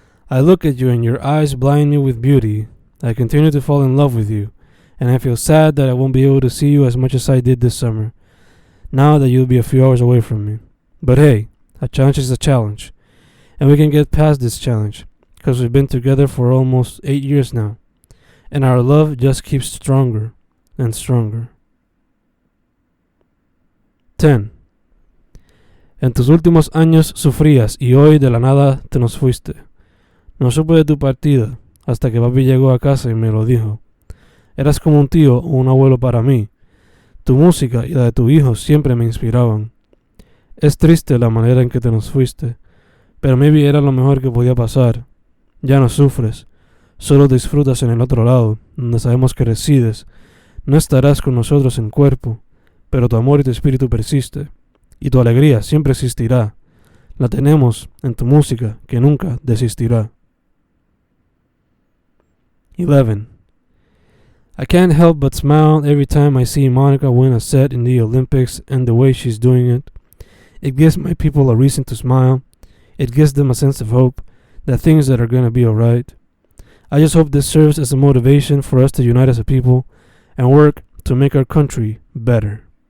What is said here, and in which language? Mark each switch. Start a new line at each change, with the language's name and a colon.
English: I look at you and your eyes blind me with beauty. I continue to fall in love with you, and I feel sad that I won't be able to see you as much as I did this summer, now that you'll be a few hours away from me. But hey, a challenge is a challenge, and we can get past this challenge, because we've been together for almost 8 years now, and our love just keeps stronger and stronger. 10.
Spanish: En tus últimos años sufrías y hoy de la nada te nos fuiste. No supe de tu partida hasta que papi llegó a casa y me lo dijo. Eras como un tío o un abuelo para mí. Tu música y la de tu hijo siempre me inspiraban. Es triste la manera en que te nos fuiste, pero maybe era lo mejor que podía pasar. Ya no sufres, solo disfrutas en el otro lado, donde sabemos que resides. No estarás con nosotros en cuerpo, pero tu amor y tu espíritu persiste, y tu alegría siempre existirá. La tenemos en tu música que nunca desistirá. 11.
English: I can't help but smile every time I see Monica win a set in the Olympics and the way she's doing it. It gives my people a reason to smile. It gives them a sense of hope that things that are gonna be alright. I just hope this serves as a motivation for us to unite as a people and work to make our country better.